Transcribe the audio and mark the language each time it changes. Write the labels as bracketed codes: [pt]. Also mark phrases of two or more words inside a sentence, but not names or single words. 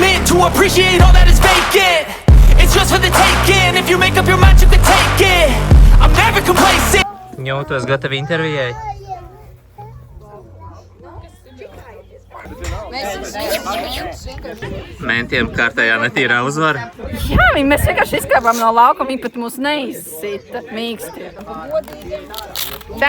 [en] to appreciate all that is vacant. It's yours for the taking. If you make up your mind, you can take it. I'm never complacent. [lv] Jūtos gatavi intervijai. Mentiem kārtējā netīrā uzvara. Jā, mēs vienkārši izkāpām no laukuma, viņi pat mūs neizsita mīksti. Tā.